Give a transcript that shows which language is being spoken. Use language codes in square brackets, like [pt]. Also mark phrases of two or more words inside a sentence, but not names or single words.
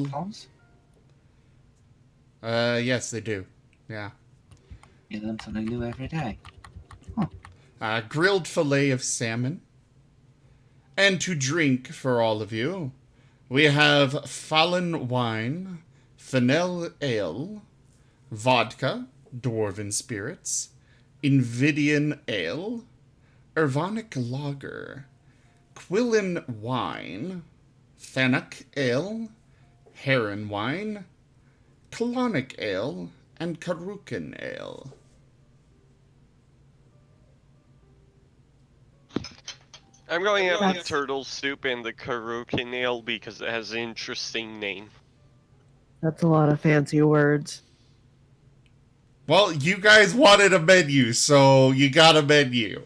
[en] have claws? Yes, they do. Yeah. You learn something new every day. Grilled fillet of salmon. And to drink for all of you, we have Fallen wine, Fennel ale, vodka, Dwarven spirits, Invidian ale, Irvonic lager, Quillen wine, Thanok ale, Heron wine, Colonic ale, and Karukan ale. I'm going to have the That's- turtle soup and the Karukan ale because it has an interesting name. That's a lot of fancy words. Well, you guys wanted a menu, so you got a menu.